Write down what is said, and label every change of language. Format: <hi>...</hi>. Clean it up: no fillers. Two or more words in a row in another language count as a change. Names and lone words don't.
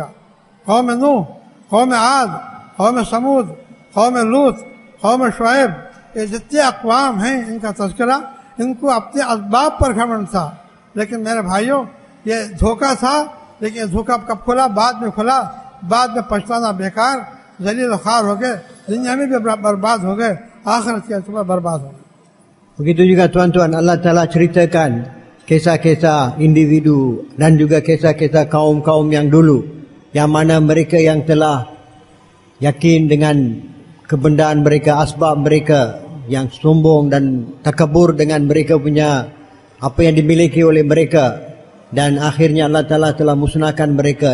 <hi>कौम नूह, कौम आद, कौम समूद, कौम लूत, कौम शुएब, ये जितने अक़वाम हैं इनका तज़किरा, इनको अपने असबाब पर घमंड था। लेकिन मेरे भाइयों, ये धोखा था, लेकिन धोखा कब खुला? बाद में खुला। बाद में पछताना बेकार, जलील खार हो गए, दुनिया में भी बर्बाद हो गए, आखिरत के अतबार बर्बाद हो गए।</hi> <ms>Begitu juga tuan-tuan,</ms> <ar>الله تعالى</ar> <ms>ceritakan kisah-kisah individu dan juga kisah-kisah kaum-kaum yang dulu, yang mana mereka yang telah yakin dengan kebendaan mereka, asbab mereka, yang sombong dan takabur dengan mereka punya apa yang dimiliki oleh mereka, dan akhirnya</ms> <ar>الله تعالى</ar> <ms>telah musnahkan mereka.</ms>